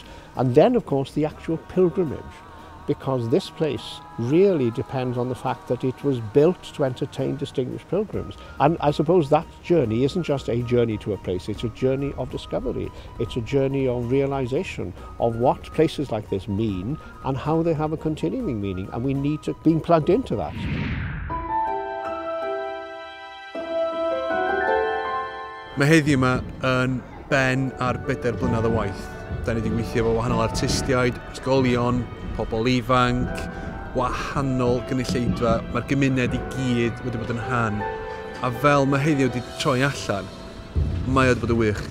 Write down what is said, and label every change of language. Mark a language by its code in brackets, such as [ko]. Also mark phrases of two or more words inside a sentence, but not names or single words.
[en] And then, of course, the actual pilgrimage, because this place really depends on the fact that it was built to entertain distinguished pilgrims. And I suppose that journey isn't just a journey to a place, it's a journey of discovery. It's a journey of realization of what places like this mean and how they have a continuing meaning. And we need to be plugged into that. [cy] Mae heddiw yma yn ben ar 4 blynedd o waith. Da ni wedi gweithio efo wahanol artistiaid, ysgolion, pobl ifanc, wahanol gynulleidfa. Mae'r gymuned i gyd wedi bod yn rhan. A fel mae heddiw wedi troi allan, mae wedi bod yn wych.